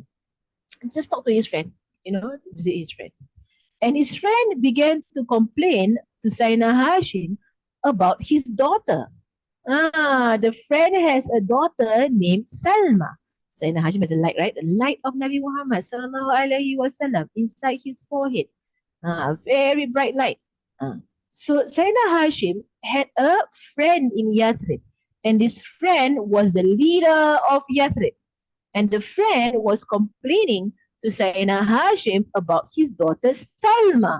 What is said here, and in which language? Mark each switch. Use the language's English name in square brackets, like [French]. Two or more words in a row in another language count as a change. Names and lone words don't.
[English] Just talk to his friend, visit his friend. And his friend began to complain to Sayyidina Hashim about his daughter. The friend has a daughter named Salma. Sayyidina Hashim has a light, right? The light of Nabi Muhammad [Arabic] صلى الله عليه وسلم [English] inside his forehead. Very bright light. So Sayyidina Hashim had a friend in Yathrib. And this friend was the leader of Yathrib. And the friend was complaining to Sayyidina Hashim about his daughter Salma.